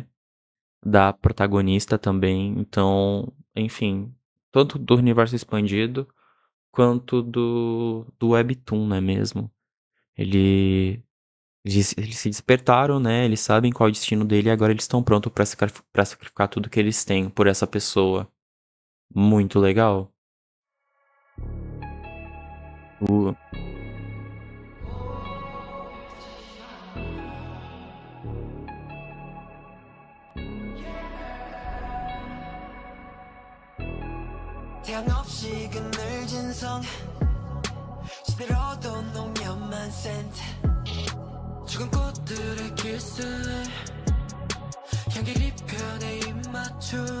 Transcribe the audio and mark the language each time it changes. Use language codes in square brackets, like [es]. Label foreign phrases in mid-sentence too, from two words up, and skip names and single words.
[pt] Da protagonista também. Então, enfim, tanto do universo expandido quanto do Webtoon, não é mesmo? Ele eles se despertaram, né? Eles sabem qual é o destino dele e agora eles estão prontos pra sacrificar tudo que eles têm por essa pessoa. Muito legal. O... [ko] 태양 없이 그늘진 성 시들어도 농염한 센트 죽은 꽃들의 키스에 향기를 입혀 내 입맞춤